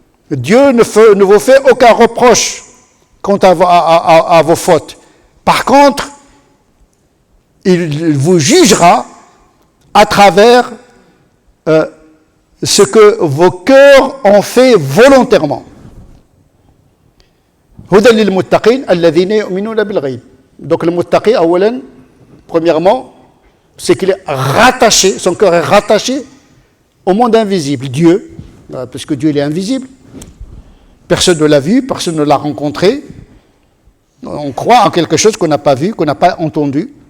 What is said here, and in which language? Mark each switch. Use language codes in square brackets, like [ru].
[fr] Dieu ne vous fait aucun reproche quant à vos fautes. Par contre, il vous jugera à travers ce que vos cœurs ont fait volontairement. [ar] هدى للمتقين الذين يؤمنون بالغيب. [fr] Donc le muttaqi, premièrement, c'est qu'il est rattaché, son cœur est rattaché au monde invisible, Dieu, parce que Dieu il est invisible. Personne ne l'a vu, personne ne l'a rencontré. On croit en quelque chose qu'on n'a pas vu, qu'on n'a pas entendu.